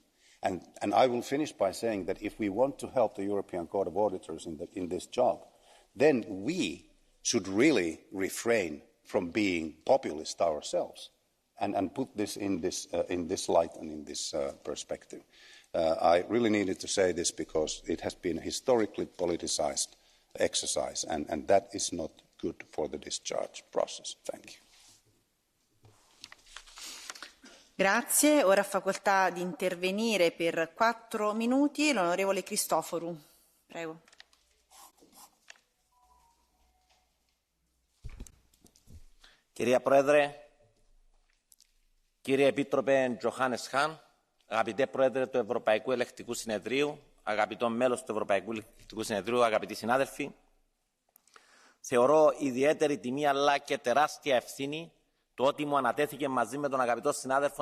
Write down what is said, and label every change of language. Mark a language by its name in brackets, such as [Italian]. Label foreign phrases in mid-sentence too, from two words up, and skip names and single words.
[English] And I will finish by saying that if we want to help the European Court of Auditors in this job, then we should really refrain from being populist ourselves and put this in this light and in this perspective. I really needed to say this because it has been a historically politicized exercise, and that is not good for the discharge process. Thank you. [Italian] Grazie. Ora ha facoltà di intervenire per 4 minuti l'onorevole Cristoforu. Prego. [Greek] Κυρία Πρόεδρε, κύριε Επίτροπε Τζοχάνες Χαν, αγαπητέ Πρόεδρε του Ευρωπαϊκού Ελεκτικού Συνεδρίου, αγαπητό μέλος του Ευρωπαϊκού Ελεκτικού Συνεδρίου, αγαπητοί συνάδελφοι, θεωρώ ιδιαίτερη τιμή αλλά και τεράστια ευθύνη το ότι μου ανατέθηκε μαζί με τον αγαπητό συνάδελφο